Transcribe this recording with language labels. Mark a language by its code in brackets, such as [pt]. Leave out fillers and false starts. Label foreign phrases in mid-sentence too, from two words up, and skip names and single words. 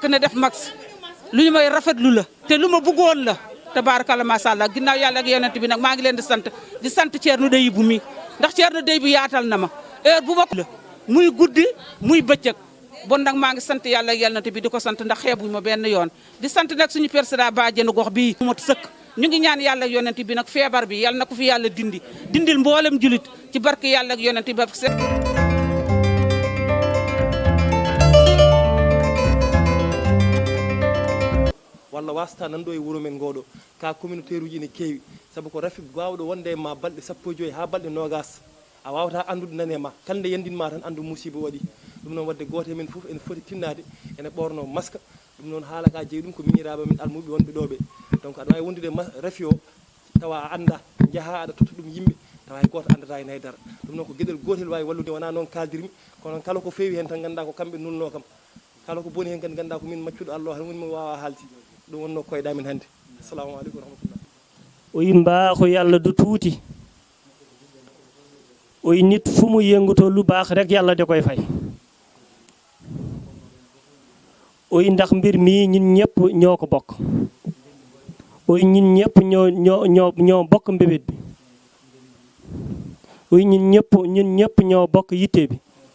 [wo] ne def max lu ñu may rafetlu la te lu ma bëggoon la [ar] تبارك الله ما شاء الله [wo] ginnaaw yàlla ak yonent bi nag maa ngi leen di sant Thierno Deybu mi ndax Thierno Deybu yaatal na ma heure bu ma la muy guddi muy bëccëg bon nag maa ngi sant yàlla ak yonent bi di ko sant ndax xeebuñ ma benn yoon di sant nag suñu président bàjjenu gox bii mot sëkk ñu ngi ñaan yàlla ak yonent bi nag feebar bi yàlla na ko fi yàlla dindil mboolem julit ci barke yàlla ak yonent bi [ff] walla wasta nan ɗo e wuuro men ngoɗo ka communautaire uji ne keewi saabu ko rafi wawɗo wonde ma balɗe sappo e joyi ha balɗe nogas a wawata andude nane ma kande yandinma tan andu musiba waɗi ɗum noon wadde goto men foof ene foti tinnade ene ɓorno masque ɗum noon haala ka jeeyi ɗum ko miñiraɓe men almuɓe wonɓe ɗo ɓe donc aɗa wawi wondude rafi o tawa a anda jaaha aɗa totta ɗum yimɓe tawa hay goto andata hen haydara ɗum noon ko gueɗel gotel wawi wallude wona noon kaldirmi kono kala ko fewi hen tan ganduɗa ko kamɓe nulno kam kala ko boni hen kadi ganduɗa ko min maccuɗo Allah tan woni mo wawa haalti ɗum wonno koyɗa min hannde. [ar] السلام عليكم ورحمة الله. [wo] o yi mbaaxu yàlla du tuuti o yi nit fu mu yëngutoo lu baax rek yàlla da koy fay o yi ndax mbir mii ñun ñëpp ñoo ko bokk o yi ñun ñëpp ñoo bokk mbébét bi o yi ñun ñëpp ñoo bokk yitte bi